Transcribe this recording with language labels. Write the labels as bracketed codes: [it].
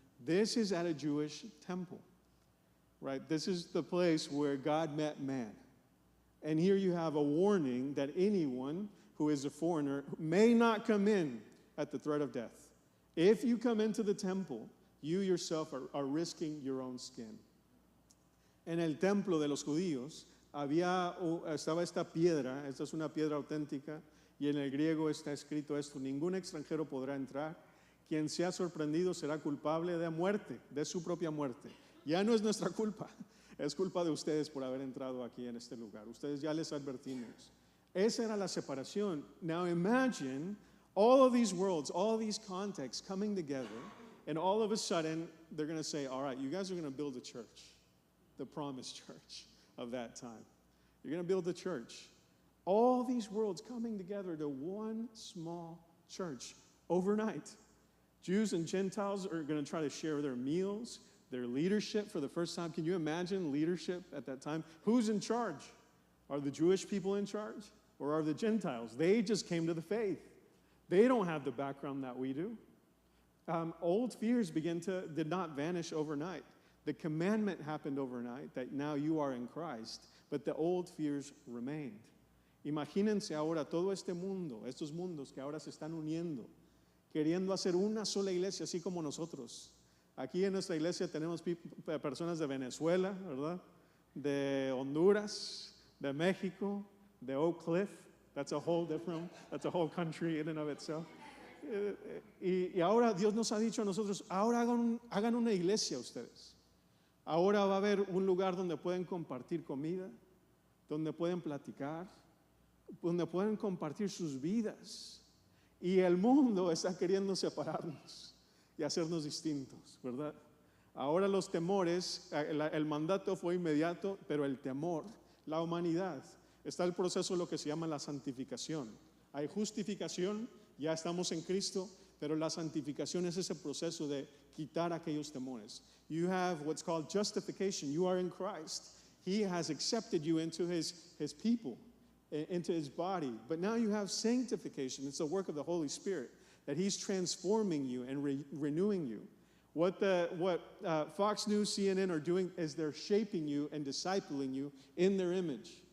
[en] This is at a Jewish temple, right? This is the place where God met man. And here you have a warning that anyone who is a foreigner may not come in at the threat of death. If you come into the temple, you yourself are risking your own skin. [es] En el templo de los judíos estaba esta piedra, esta es una piedra auténtica, y en el griego está escrito esto: ningún extranjero podrá entrar, quien sea sorprendido será culpable de muerte, de su propia muerte. Ya no es nuestra culpa, es culpa de ustedes por haber entrado aquí en este lugar. Ustedes ya les advertimos. Esa era la separación. [en] Now imagine all of these worlds, all of these contexts coming together, and all of a sudden they're going to say, all right, you guys are going to build a church, the promised church of that time. You're going to build a church. All these worlds coming together to one small church overnight. Jews and Gentiles are going to try to share their meals, their leadership for the first time. Can you imagine leadership at that time? Who's in charge? Are the Jewish people in charge? Or are the Gentiles? They just came to the faith. They don't have the background that we do. Old fears did not vanish overnight. The commandment happened overnight that now you are in Christ, but the old fears remained. [es] Imagínense ahora todo este mundo, estos mundos que ahora se están uniendo, queriendo hacer una sola iglesia, así como nosotros. Aquí en nuestra iglesia tenemos personas de Venezuela, ¿verdad? De Honduras, de México, de Oak Cliff. [en] That's a whole country in and of itself. [es] Y ahora Dios nos ha dicho a nosotros, ahora hagan una iglesia ustedes. Ahora va a haber un lugar donde pueden compartir comida, donde pueden platicar, donde pueden compartir sus vidas. Y el mundo está queriendo separarnos y hacernos distintos, ¿verdad? Ahora los temores, el mandato fue inmediato, pero el temor, la humanidad, está el proceso de lo que se llama la santificación. Hay justificación, ya estamos en Cristo, pero la santificación es ese proceso de quitar aquellos temores. [en] You have what's called justification. You are in Christ. He has accepted you into his people, into his body. But now you have sanctification. It's the work of the Holy Spirit, that he's transforming you and renewing you. What Fox News, CNN are doing is they're shaping you and discipling you in their image.